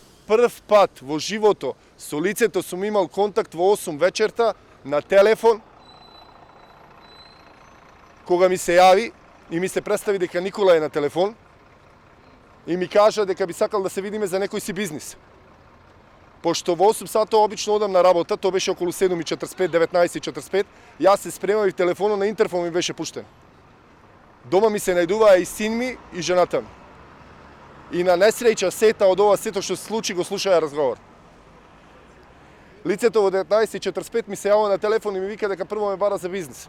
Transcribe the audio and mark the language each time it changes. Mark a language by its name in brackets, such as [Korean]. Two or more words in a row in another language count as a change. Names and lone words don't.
[Macedonian] Прв пат во живото со лицето сум имал контакт во 8 вечерта на телефон, кога ми се јави и ми се претстави дека Никола је на телефон и ми каже дека би сакал да се видиме за некој си бизнис. Пошто в 8 сата обично одам на работа, to беше около 7:45, 19:45, [Serbian] ja se spremao [Macedonian] и телефоно на интерфон ми беше пуштен. Дома ми се најдува и син ми и жената ми. И на несреќа сета од ова сето што се случи го слушаја разговор. Лицето во 19:45 ми се јавува на телефон и ми вика дека прво ме бара за бизнис.